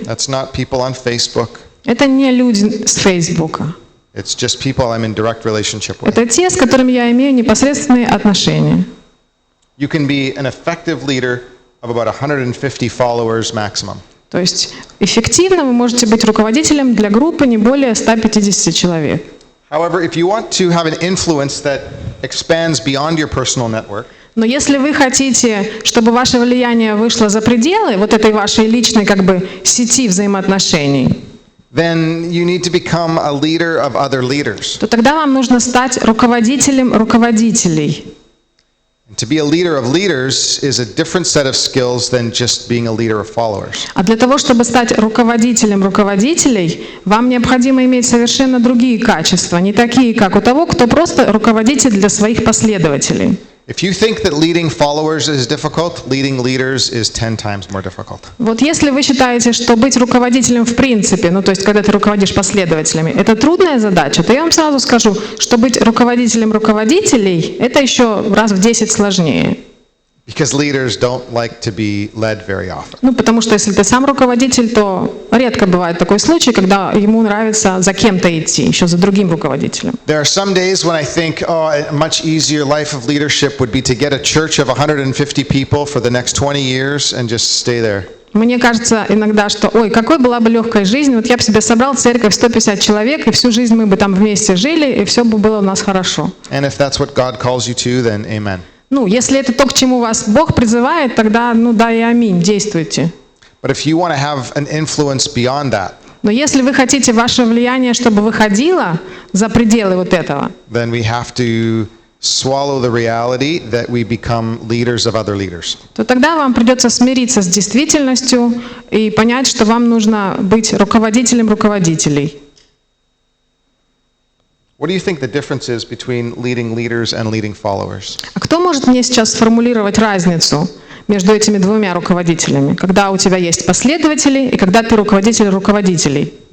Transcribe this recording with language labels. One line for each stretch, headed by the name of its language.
English: That's not people on Facebook.
Russian: Это не люди с Фейсбука.
English: It's just people I'm in direct relationship with.
Russian: Это те, с которыми я имею непосредственные отношения.
English: You can be an effective leader of about 150 followers maximum.
Russian: То есть эффективно вы можете быть руководителем для группы не более 150 человек.
English: However, if you want to have an influence that expands beyond your personal network,
Russian: Но если вы хотите, чтобы ваше влияние вышло за пределы вот этой вашей личной как бы сети взаимоотношений,
English: then you need to become a leader of other leaders.
Russian: то тогда вам нужно стать руководителем руководителей.
English: And to be a leader of leaders is a different set of skills than just being a leader of followers.
Russian: А для того, чтобы стать руководителем руководителей, вам необходимо иметь совершенно другие качества, не такие, как у того, кто просто руководитель для своих последователей.
English: If you think that leading followers is difficult, leading leaders is 10 times more difficult.
Russian: Вот если вы считаете, что быть руководителем в принципе, ну то есть когда ты руководишь последователями, это трудная задача, то я вам сразу скажу, что быть руководителем руководителей, это еще раз в 10 сложнее.
English: Because leaders don't like to be led very often.
Russian: Ну потому что если ты сам руководитель, то редко бывает такой случай, когда ему нравится за кем-то идти, еще за другим руководителем.
English: There are some days when I think, oh, a much easier life of leadership would be to get a church of 150 people for the next 20 years and just stay there.
Russian: Мне кажется иногда, что, ой, какой была бы легкая жизнь, вот я бы себе собрал церковь 150 человек, и всю жизнь мы бы там вместе жили, и все бы было у нас хорошо.
English: And if that's what God calls you to, then amen.
Russian: Ну, если это то, к чему вас Бог призывает, тогда, ну да и аминь, действуйте.
English: But if you want to have an influence beyond that,
Russian: Но если вы хотите ваше влияние, чтобы выходило за пределы вот этого,
English: then we have to swallow the reality that we become leaders of other leaders.
Russian: то тогда вам придется смириться с действительностью и понять, что вам нужно быть руководителем руководителей.
English: What do you think the difference is between leading leaders and leading followers?
Russian: А кто может мне сейчас сформулировать разницу между этими двумя руководителями, когда у тебя есть последователи и когда ты руководитель руководителей?